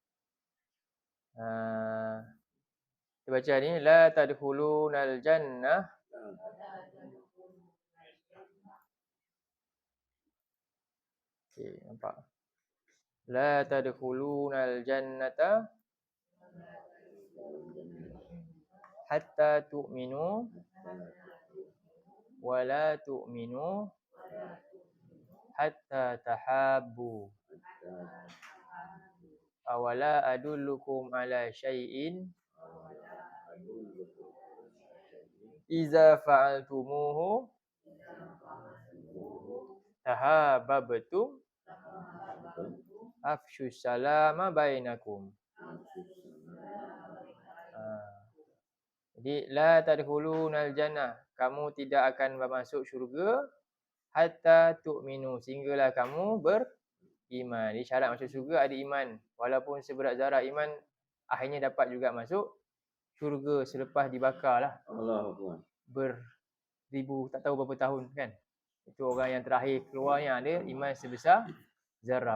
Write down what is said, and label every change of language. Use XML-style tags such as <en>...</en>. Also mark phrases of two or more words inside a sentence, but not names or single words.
<ms>Kita baca ni</ms> <ar>لا تدخلون الجنة</ar> <ms>okey nampak</ms> <ar>لا تدخلون الجنة حتى تؤمنوا ولا تؤمنوا حتى تحابوا أولا أدلكم على شيء إذا فعلتموه تحاببتم أفشوا السلام بينكم.</ar> <ms>Jadi</ms> <ar>لا تدخلون الجنة,</ar> <ms>kamu tidak akan masuk syurga</ms> <ar>حتى تؤمنوا,</ar> <ms>sehinggalah kamu beriman. Jadi syarat masuk syurga ada iman. Walaupun seberat zarah iman, akhirnya dapat juga masuk syurga selepas dibakarlah. Allahuakbar. Beribu tak tahu berapa tahun kan. Itu orang yang terakhir keluarnya ada iman sebesar zarah.</ms>